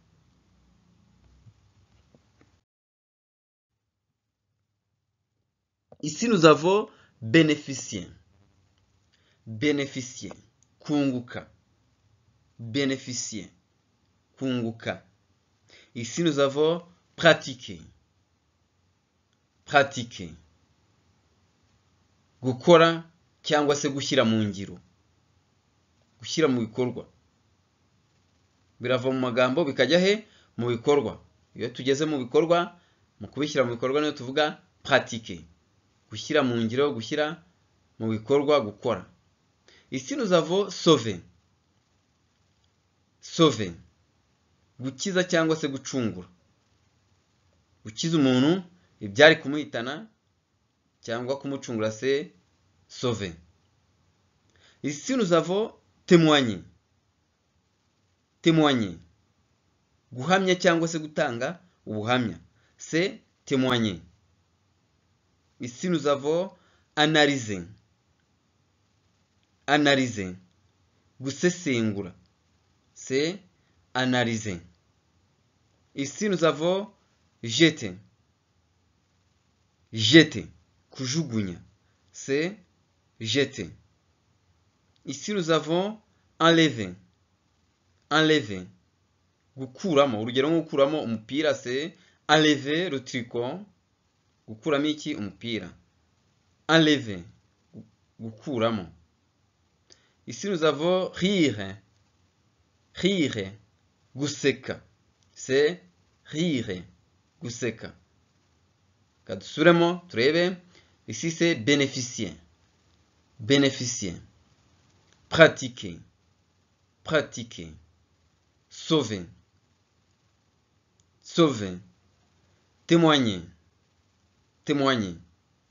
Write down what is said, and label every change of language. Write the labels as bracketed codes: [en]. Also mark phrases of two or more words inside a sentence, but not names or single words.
[fr] Ici nous avons bénéficier. Bénéficier. Kunguka. Bénéficier. Kunguka. Ici nous avons pratiquer. Pratiquer. [rw] Gukora cyangwa se gushyira mu ngiro. Gushyira mu bikorwa. Birava mu magambo bikajya he? Mu bikorwa. Iyo tugeze mu bikorwa, mu kubishyira mu bikorwa niyo tuvuga pratiquer. Gushyira mu ngiro, gushyira mu bikorwa, gukora. [fr] Ici nous avons sauver. Sauver. [rw] Gukiza cyangwa se gucungura. Gukiza umuntu ibyari kumuhitana cyangwa kumucungura, [fr] c'est sauver. Ici nous avons témoigner. Témoigner. [rw] Guhamya cyangwa se gutanga ubuhamya, [fr] c'est témoigner. Ici nous avons analyser. Analyser. Gusesengura, c'est analyser. Ici nous avons jeter. Jeter. Kujugunya, c'est jeter. Ici nous avons enlever. Enlever. [rw] Gukuramo. Urugero nko gukuramo umupira, [fr] c'est enlever le tricot. [rw] Gukuramo iki? Umupira. Enlever. Gukuramo. [fr] Ici nous avons rire. Rire. Guseka. C'est rire. [rw] Guseka. Kadusubiremo turebe. [fr] Ici c'est bénéficier. Bénéficier. Pratiquer. Pratiquer. Sauver. Sauver. Témoigner. Témoigner.